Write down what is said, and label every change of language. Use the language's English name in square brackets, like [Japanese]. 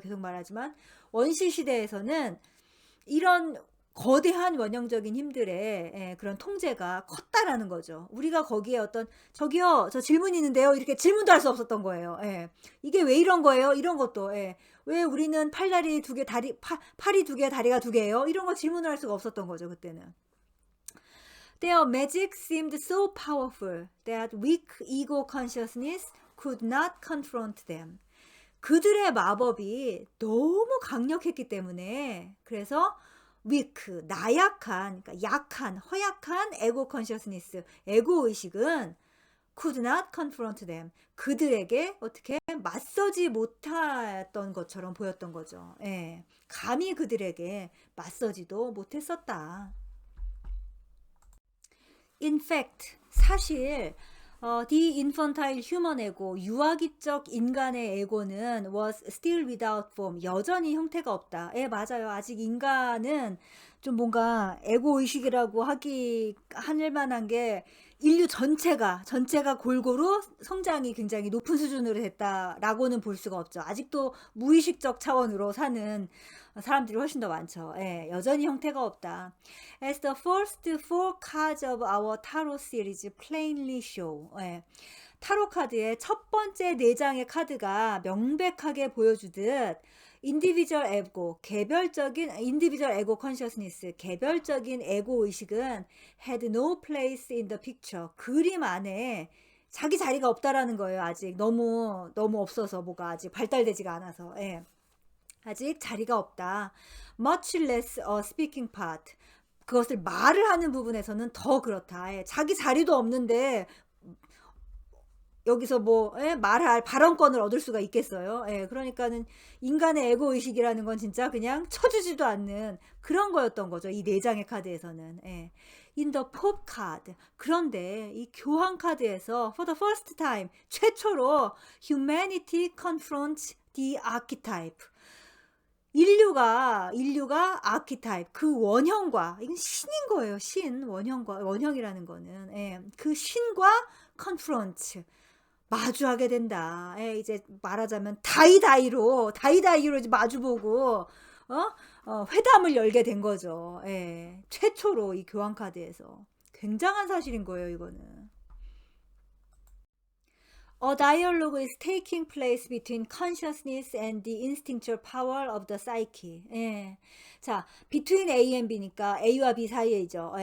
[Korean] 계속 말하지만 원시 시대에서는 이런 거대한 원형적인 힘들의 그런 통제가 컸다라는 거죠. 우리가 거기에 어떤 저기요 저 질문 있는데요 이렇게 질문도 할 수 없었던 거예요. 이게 왜 이런 거예요? 이런 것도 왜 우리는 팔다리 두 개 팔이 두 개 다리가 두 개예요? 이런 거 질문을 할 수가 없었던 거죠 그때는. [English] Their magic seemed so powerful that weak ego consciousness could not confront them. [Korean] 그들의 마법이 너무 강력했기 때문에 그래서 weak, 나약한, 그러니까 약한, 허약한 에고 컨셔스니스, 에고 의식은 [English] could not confront them. [Korean] 그들에게 어떻게 맞서지 못했던 것처럼 보였던 거죠. 감히 그들에게 맞서지도 못했었다. [English] In fact, [Korean] 사실 [English] the infantile human ego, [Korean] 유아기적 인간의 에고는 [English] was still without form, [Korean] 여전히 형태가 없다. 맞아요. 아직 인간은 좀 뭔가 에고 의식이라고 할 만한 게 인류 전체가 골고루 성장이 굉장히 높은 수준으로 됐다라고는 볼 수가 없죠. 아직도 무의식적 차원으로 사는 사람들이 훨씬 더 많죠. 여전히 형태가 없다. [English] As the first four cards of our tarot series plainly show. [Korean] 타로 카드의 첫 번째 4장의 카드가 명백하게 보여주듯 [English] individual ego, individual ego consciousness, [Korean] 개별적인 에고 의식은 [English] had no place in the picture. [Korean] 그림 안에 자기 자리가 없다라는 거예요. 아직 너무 없어서 뭐가 아직 발달되지가 않아서. 아직 자리가 없다. [English] Much less a speaking part. [Korean] 그것을 말을 하는 부분에서는 더 그렇다. 자기 자리도 없는데 여기서 뭐 말할 발언권을 얻을 수가 있겠어요. 그러니까는 인간의 에고 의식이라는 건 진짜 그냥 쳐주지도 않는 그런 거였던 거죠. 이 4장의 카드에서는. [English] In the Pope card. [Korean] 그런데 이 교황 카드에서 [English] for the first time [Korean] 최초로 [English] humanity confronts the archetype. [Korean] 인류가 아키타입, 그 원형과, 이건 신인 거예요. 원형이라는 거는 그 신과 confront, 마주하게 된다. 이제 말하자면 다이다이로 이제 마주보고 회담을 열게 된 거죠. 최초로 이 교황 카드에서 굉장한 사실인 거예요. 이거는. [English] A dialogue is taking place between consciousness and the instinctual power of the psyche. [Korean] 자, [English] between A and B [Korean] 니까 A와 B 사이에죠.